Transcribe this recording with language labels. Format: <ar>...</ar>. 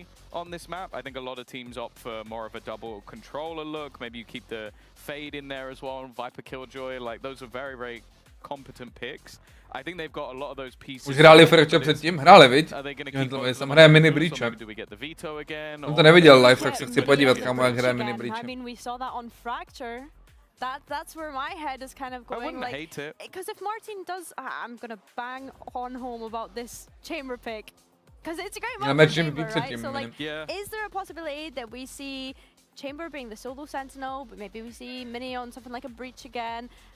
<en>On this map, I think a lot of teams opt for more of a double controller look. Maybe you keep the fade in there as well. Viper Killjoy, like those are very, very competent picks. I think they've got a lot of those pieces.</en> <cs>Už hráli Fracture předtím? Hráli, viď? Tam hraje Minny Breachem. Jsem to neviděl live, tak se chci podívat, kamo, jak hraje Minny Breachem.</cs> <en>I mean, we saw that on Fracture. That's where my head is kind of going. I wouldn't hate it. Because if Marteen does, I'm gonna bang on home about this chamber pick. Because it's a great map for Chamber, right? So like, is there a possibility that we see Chamber being the solo sentinel, but maybe we see Minny on something like a breach again?</en>